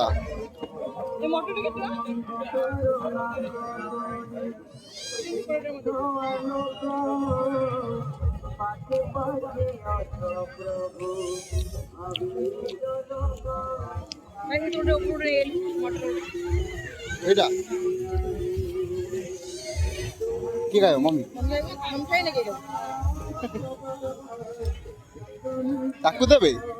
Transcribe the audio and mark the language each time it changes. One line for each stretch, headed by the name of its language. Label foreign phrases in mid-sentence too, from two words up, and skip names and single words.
Odia: ଏ ମୋଟର କେତେ ଟଙ୍କା ଭାଇ ଗୋଟେ ଉପରେ ମୋଟର ଏଇଟା କିଏ ଖାଇବ ମମ୍ମି
Bhojpuri: हम खाई ना के
Odia: ତାକୁ ଦେବେ